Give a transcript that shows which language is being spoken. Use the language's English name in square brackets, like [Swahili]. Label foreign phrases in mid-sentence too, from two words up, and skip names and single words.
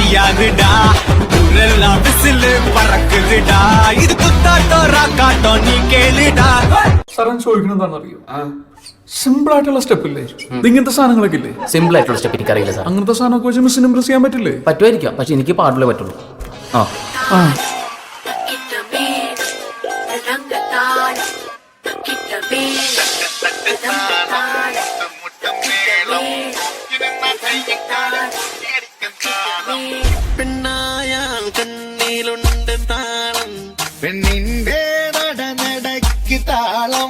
[Tamil] மாறுடா ஊரெல்லாம் விசிலு பறக்குதுடா இது குத்தாட்டோ ராக்காட்டோ நீ கேளுடா. [Malayalam] സാറേ ചോദിക്കണം എന്താണെന്നറിയോ? സിമ്പിൾ ആയിട്ടുള്ള സ്റ്റെപ്പ് ഇല്ലേ ഇങ്ങനത്തെ സാധനങ്ങളൊക്കെ ഇല്ലേ? സിമ്പിൾ ആയിട്ടുള്ള സ്റ്റെപ്പ് എനിക്കറിയില്ല സാർ. അങ്ങനത്തെ സാധനമൊക്കെ വെച്ച് മിസ്സിന് ഇംപ്രസ് ചെയ്യാൻ പറ്റില്ലേ? പറ്റുമായിരിക്കാം, പക്ഷെ എനിക്ക് പാടില്ലേ പറ്റുള്ളൂ. ആ പെണ്ണായാൽ കണ്ണിലുണ്ട് താളം, പെണ്ണിന്റെ നടനടയ്ക്ക് താളം,